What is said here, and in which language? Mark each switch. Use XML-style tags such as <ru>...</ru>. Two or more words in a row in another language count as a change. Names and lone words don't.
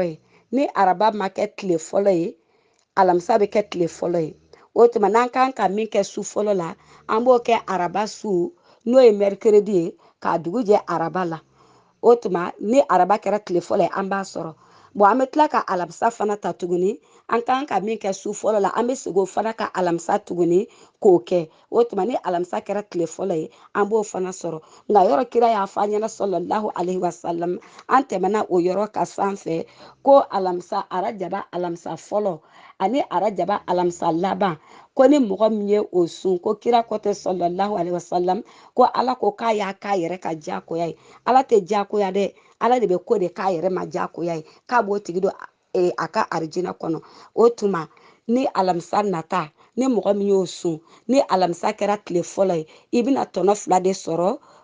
<bm>ye ni araba ma kɛ tile fɔlɔ ye alamisa bɛ kɛ tile fɔlɔ ye o tuma n'an kan ka min kɛ su fɔlɔ la an b'o kɛ araba su n'o ye mercredi ye k'a dugu jɛ araba la o tuma ni araba kɛra tile fɔlɔ ye an b'a sɔrɔ an bɛ tila ka alamisa fana ta tuguni an kan ka min kɛ su fɔlɔ la an bɛ segin o fana ka alamisa tuguni k'o kɛ o tuma ni alamisa kɛra tile fɔlɔ ye an b'o fana sɔrɔ nka yɔrɔ kira y'a fɔ an ɲɛna</bm> <ar>صلى الله عليه وسلم</ar> <bm>an tɛmɛna o yɔrɔ ka sanfɛ ko alamisa arajaba alamisa fɔlɔ ani arajaba alamisa laban ko ni mɔgɔ min ye o sun ko kira kɔ tɛ</bm> <ar>صلى الله عليه وسلم</ar> <bm>ko ala ko k'a y'a k'a yɛrɛ ka diyakoya ye ala tɛ diyakoya dɛ ala de bɛ ko de k'a yɛrɛ ma diyakoya ye k'a b'o tigi don a ka arijinɛ kɔnɔ o tuma ni alamisa nata ni mɔgɔ min y'o sun ni alamisa kɛra tile fɔlɔ ye i bɛna tɔnɔ 2 de sɔrɔ</bm>